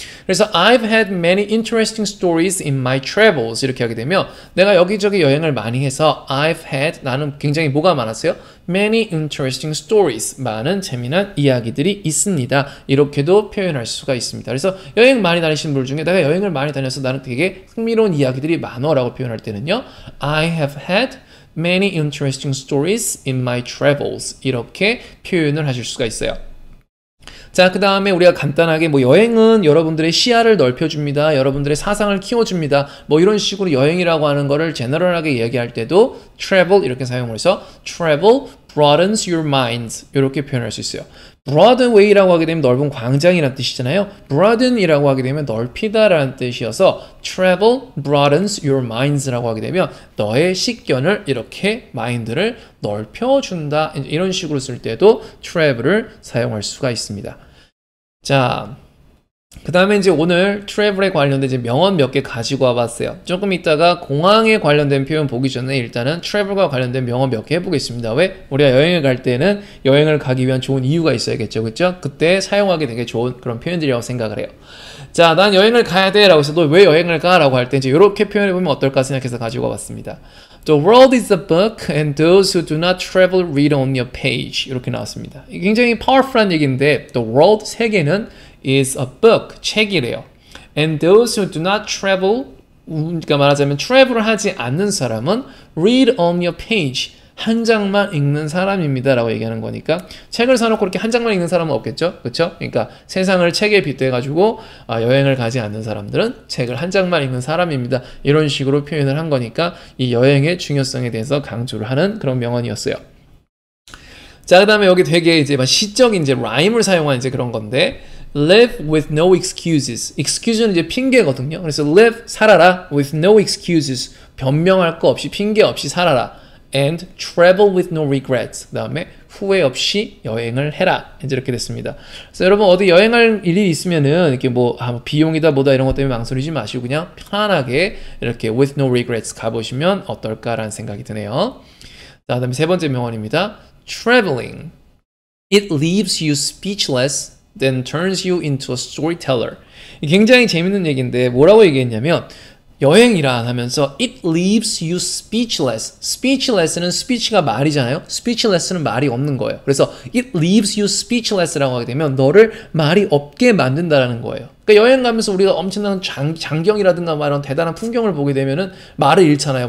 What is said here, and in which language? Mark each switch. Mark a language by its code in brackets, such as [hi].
[ko] 그래서 [en] I've had many interesting stories in my travels [ko] 이렇게 하게 되면 내가 여기저기 여행을 많이 해서 [en] I've had [ko] 나는 굉장히 뭐가 많았어요? [en] Many interesting stories [ko] 많은 재미난 이야기들이 있습니다. 이렇게도 표현할 수가 있습니다. 그래서 여행 많이 다니시는 분 중에 내가 여행을 많이 다녀서 나는 되게 흥미로운 이야기들이 많어라고 표현할 때는요. [en] I have had many interesting stories in my travels [ko] 이렇게 표현을 하실 수가 있어요. 자, 그 다음에 우리가 간단하게 뭐 여행은 여러분들의 시야를 넓혀줍니다. 여러분들의 사상을 키워줍니다. 뭐 이런 식으로 여행이라고 하는 거를 제너럴하게 얘기할 때도 travel 이렇게 사용을 해서 [en] travel broadens your mind [ko] 이렇게 표현할 수 있어요. Broadway라고 하게 되면 넓은 광장이라는 뜻이잖아요. Broaden이라고 하게 되면 넓히다라는 뜻이어서 [en] travel broadens your minds [ko] 라고 하게 되면 너의 식견을 이렇게 마인드를 넓혀준다 이런 식으로 쓸 때도 travel을 사용할 수가 있습니다. 자, 그 다음에 이제 오늘 트래블에 관련된 이제 명언 몇 개 가지고 와봤어요. 조금 이따가 공항에 관련된 표현 보기 전에 일단은 트래블과 관련된 명언 몇 개 해보겠습니다. 왜? 우리가 여행을 갈 때는 여행을 가기 위한 좋은 이유가 있어야겠죠. 그렇죠? 그때 사용하기 되게 좋은 그런 표현들이라고 생각을 해요. 자, 난 여행을 가야 돼 라고 해서 너 왜 여행을 가? 라고 할 때 이제 이렇게 표현해보면 어떨까 생각해서 가지고 와봤습니다. [en] The world is a book and those who do not travel read only a page. [ko] 이렇게 나왔습니다. 굉장히 파워풀한 얘기인데 [en] The world, [ko] 세계는 [en] is a book, [ko] 책이래요. [en] And those who do not travel, [ko] 그러니까 말하자면 travel을 하지 않는 사람은 [en] read only a page, [ko] 한 장만 읽는 사람입니다 라고 얘기하는 거니까 책을 사놓고 그렇게 한 장만 읽는 사람은 없겠죠? 그렇죠? 그러니까 세상을 책에 빗대가지고 여행을 가지 않는 사람들은 책을 한 장만 읽는 사람입니다. 이런 식으로 표현을 한 거니까 이 여행의 중요성에 대해서 강조를 하는 그런 명언이었어요. 자, 그 다음에 여기 되게 이제 시적인 이제 라임을 사용한 이제 그런 건데 [en] live with no excuses. [ko] excuse는 이제 핑계거든요. 그래서 live, 살아라. [en] with no excuses. [ko] 변명할 거 없이, 핑계 없이 살아라. [en] and travel with no regrets. [ko] 그 다음에 후회 없이 여행을 해라. 이제 이렇게 됐습니다. 그래서 여러분 어디 여행할 일이 있으면은 이렇게 뭐 비용이다 뭐다 이런 것 때문에 망설이지 마시고 그냥 편안하게 이렇게 [en] with no regrets [ko] 가보시면 어떨까라는 생각이 드네요. 자, 그 다음에 세 번째 명언입니다. [en] traveling. It leaves you speechless then turns you into a storyteller. [ko] 굉장히 재밌는 얘기인데 뭐라고 얘기했냐면 여행이라 하면서 [en] it leaves you speechless. [ko] speechless는 speech가 말이잖아요. speechless는 말이 없는 거예요. 그래서 [en] it leaves you speechless [ko] 라고 하게 되면 너를 말이 없게 만든다라는 거예요. 그러니까 여행 가면서 우리가 엄청난 장경이라든가 막 이런 대단한 풍경을 보게 되면은 말을 잃잖아요.